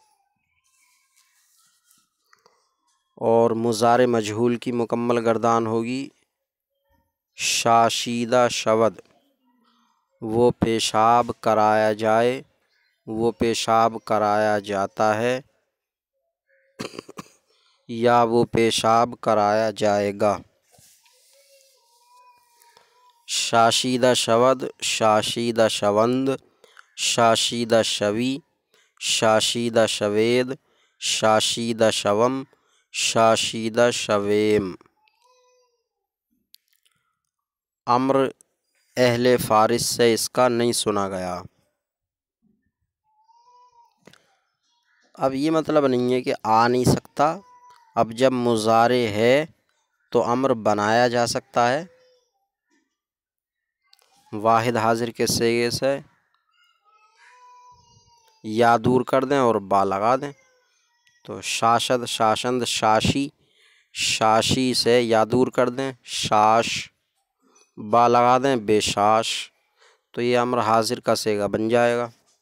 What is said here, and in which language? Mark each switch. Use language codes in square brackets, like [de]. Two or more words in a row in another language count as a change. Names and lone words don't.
[ur] اور مضارع مجہول کی مکمل گردان ہوگی [fa] شاشیدہ شود، [ur] وہ پیشاب کرایا جائے، وہ پیشاب کرایا جاتا ہے، یا وہ پیشاب کرایا جائے گا۔ [fa] شاشیدہ شود، شاشیدہ شوند، شاشیدہ شوی، شاشیدہ شوید، شاشیدہ شوم، شاشیدہ شویم۔ [ur] امر اہل فارس سے اس کا نہیں سنا گیا۔ اب یہ مطلب نہیں ہے کہ آ نہیں سکتا، اب جب مضارع ہے تو امر بنایا جا سکتا ہے۔ واحد حاضر کے صیغے سے یا دور کر دیں اور با لگا دیں، تو شاشد، شاشند، شاشی، شاشی سے یا دور کر دیں، شاش، با لگا دیں، بے شاش، تو یہ امر حاضر کا صیغہ بن جائے گا۔